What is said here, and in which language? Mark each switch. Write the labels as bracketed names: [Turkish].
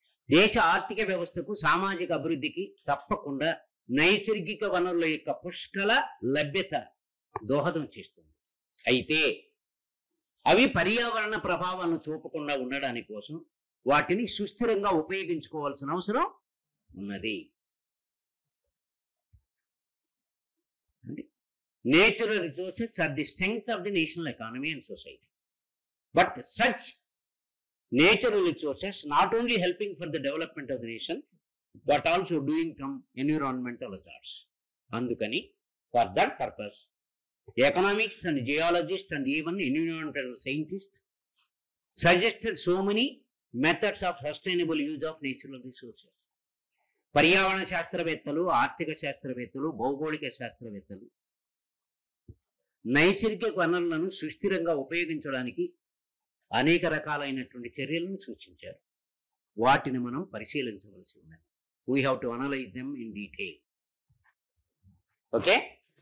[Telugu] దేశ ఆర్థిక వ్యవస్థకు సామాజిక అభివృద్ధికి తప్పకుండా నైసర్గిక వనరుల యొక్క పుష్కల లభ్యత దోహదం చేస్తుంది. అయితే అవి పర్యావరణ ప్రభావాలను చూపకుండా ఉండడానికి కోసం వాటిని సుస్థిరంగా ఉపయోగించుకోవాల్సిన అవసరం ఉన్నది. [English] Natural resources are the strength of the national economy and society. But such natural resources not only helping for the development of the nation, but also doing some environmental hazards. [Telugu] Andukani, [English] for that purpose, economics and geologists and even environmental scientists suggested so many methods of sustainable use of natural resources. [Telugu] పర్యావరణ శాస్త్రవేత్తలు, ఆర్థిక శాస్త్రవేత్తలు, భౌగోళిక శాస్త్రవేత్తలు నైసర్గిక వనరులను సుస్థిరంగా ఉపయోగించడానికి అనేక రకాలైనటువంటి చర్యలను సూచించారు. వాటిని మనం పరిశీలించవలసి ఉన్నది. [English] We have to analyse them in detail. Okay.